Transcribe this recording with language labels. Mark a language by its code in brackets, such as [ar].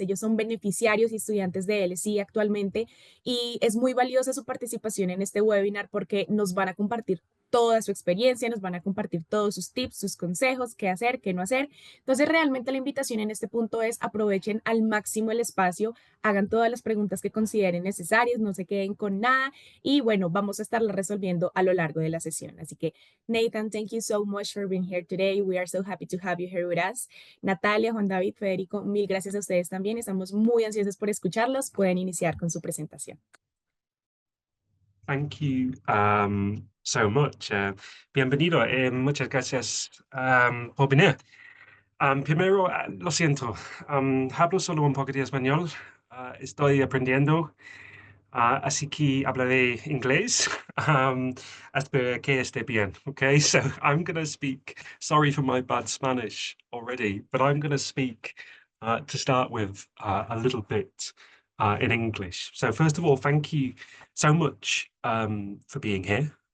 [es] Ellos son beneficiarios y estudiantes de LSI actualmente y es muy valiosa su participación en este webinar porque nos van a compartir toda su experiencia, nos van a compartir todos sus tips, sus consejos, qué hacer, qué no hacer. Entonces, realmente la invitación en este punto es aprovechen al máximo el espacio, hagan todas las preguntas que consideren necesarias, no se queden con nada y bueno, vamos a estarla resolviendo a lo largo de la sesión. Así que, [en] Nathan, thank you so much for being here today. We are so happy to have you here with us. [es] Natalia, Juan David, Federico, mil gracias a ustedes también. Estamos muy ansiosos por escucharlos. Pueden iniciar con su presentación. [en] Thank you so much. [es] Bienvenido. Muchas gracias por venir. Primero, lo siento, hablo solo un poco de español. Estoy aprendiendo, así que hablaré inglés. Espero que esté bien. [en] Okay, so I'm going to speak. Sorry for my bad Spanish already, but I'm going to speak to start with a little bit in English. So first of all, thank you so much for being here.